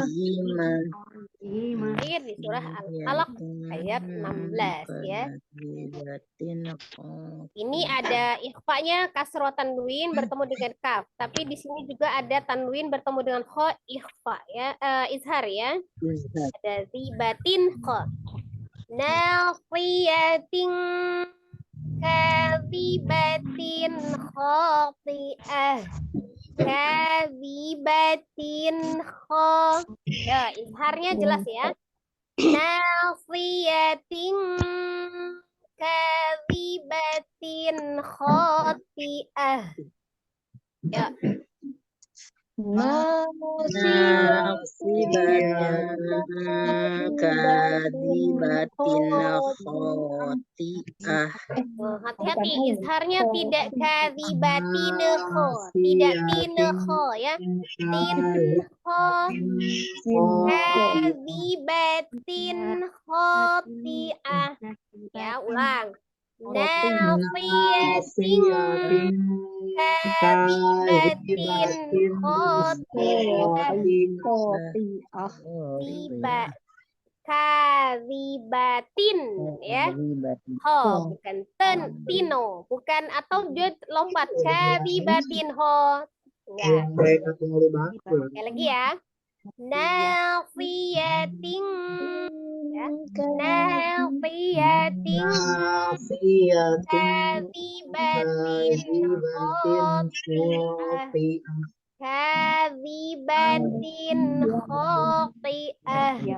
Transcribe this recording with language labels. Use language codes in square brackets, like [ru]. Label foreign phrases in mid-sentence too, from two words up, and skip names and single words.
[id] Akhir di surah Al-Alaq ayat 16 ya. Ini ada ikhfanya kasroh tanwin bertemu dengan kaf, tapi di sini juga ada tanwin bertemu dengan kha ikhfa ya, izhar ya. Ada zibatin kha. [ar] Nafiyatin kadzibatin khati'ah. Kadzibatin kha. [id] Ya, izharnya jelas ya. [ar] Nafiyatin kadzibatin khati'ah. [id] Ya. Hati-hati, izharnya tidak [ar] kadzibatin kha, [id] tidak [ar] tin kha [id] ya. [ar] Tin kha. Kadzibatin khati'ah. [id] Ya, ulang. [ar] Nafiyatin kadzibatin khati'ah. [id] Tiba kadzibatin ya. Ho bukan tino, bukan atau dia lompat kadzibatin ho. Enggak. Sekali lagi ya. Nafiyatin ya. [ar] Nafiyatin kadzibatin khati'ah. Kadzibatin khati'ah.